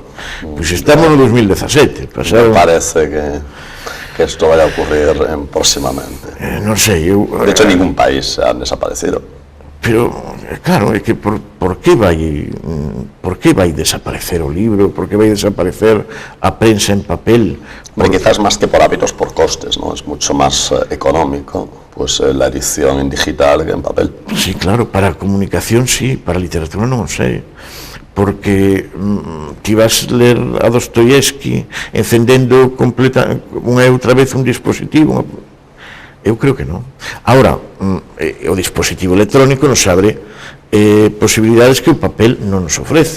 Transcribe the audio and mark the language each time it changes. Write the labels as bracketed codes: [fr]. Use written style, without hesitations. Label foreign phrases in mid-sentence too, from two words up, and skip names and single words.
[gl] Pois estamos no 2017. Me parece que isto vai a ocurrir próximamente. Non sei, [es] de hecho, ningún país han desaparecido. [gl] Pero, claro, é que por que vai desaparecer o libro? Por que vai desaparecer a prensa en papel? [es] Quizás más que por hábitos, por costes, ¿no? Es mucho más económico pues la edición en digital que en papel. Sí, [gl] claro, para a comunicación sí, para a literatura non o sei. Porque ti vas ler a Dostoyevsky encendendo unha e outra vez un dispositivo. Eu creo que non. Ahora, o dispositivo electrónico nos abre posibilidades que o papel non nos ofrece.